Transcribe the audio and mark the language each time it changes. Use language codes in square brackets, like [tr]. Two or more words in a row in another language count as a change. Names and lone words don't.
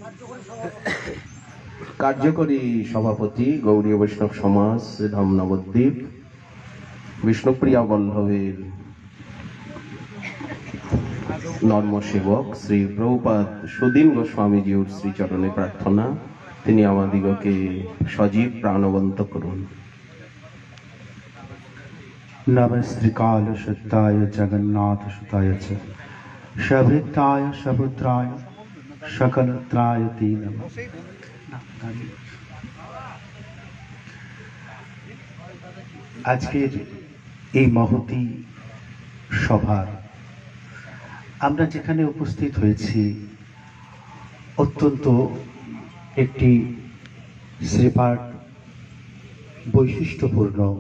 [bn] কার্যকরী সভাপতি গৌরীয় বৈষ্ণব সমাজ শ্রীধাম নবদ্বীপ বিষ্ণুপ্রিয়া বল্লভের নর্ম সেবক শ্রী প্রভুপাদ সুদীন গোস্বামীজির শ্রীচরণে প্রার্থনা, তিনি আমাদিগকে সজীব প্রাণবন্ত করুন। [sa] नमस्त्रिकाल शुद्धाय जगन्नाथ सुताय च शभृताय शपुत्राय सकलत्राय ते नमः। [bn] আজকের এই মহতী সভার আমরা যেখানে উপস্থিত হয়েছি অত্যন্ত একটি শ্রীপাঠ বৈশিষ্ট্যপূর্ণ।